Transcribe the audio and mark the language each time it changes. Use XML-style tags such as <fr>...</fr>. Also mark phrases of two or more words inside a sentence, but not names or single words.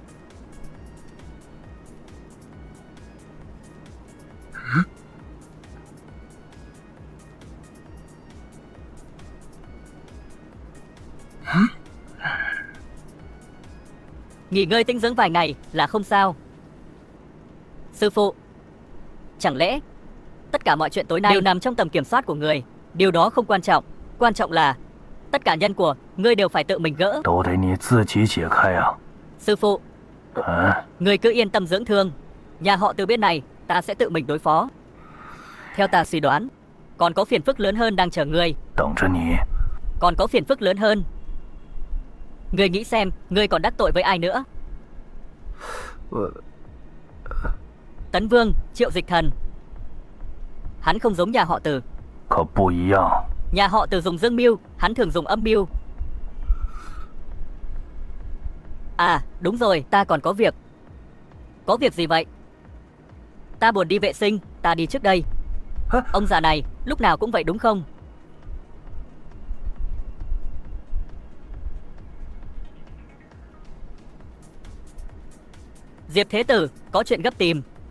<vi>Nghỉ ngơi tĩnh dưỡng vài ngày là không sao. Sư phụ, chẳng lẽ tất cả mọi chuyện tối nay đều nằm trong tầm kiểm soát của người? Điều đó không quan trọng. Quan trọng là tất cả nhân của ngươi đều phải tự mình gỡ.</vi> <zh>都得你自己解开啊！</zh> <vi>Sư phụ,</vi> <zh>啊，</zh> <vi>ngươi cứ yên tâm dưỡng thương. Nhà họ Từ bên này ta sẽ tự mình đối phó. Theo ta suy đoán, còn có phiền phức lớn hơn đang chờ ngươi.</vi> <zh>等着你。</zh> <vi>Còn có phiền phức lớn hơn. Ngươi nghĩ xem, ngươi còn đắc tội với ai nữa? Tấn Vương, Triệu Dịch Thần. Hắn không giống nhà họ Từ.</vi> <zh>可不一样。</zh> <vi>Nhà họ Từ dùng dương mưu, hắn thường dùng âm mưu. À, đúng rồi, ta còn có việc. Có việc gì vậy? Ta buồn đi vệ sinh, ta đi trước đây. Ông già này, lúc nào cũng vậy đúng không? Diệp Thế Tử, có chuyện gấp tìm.</vi>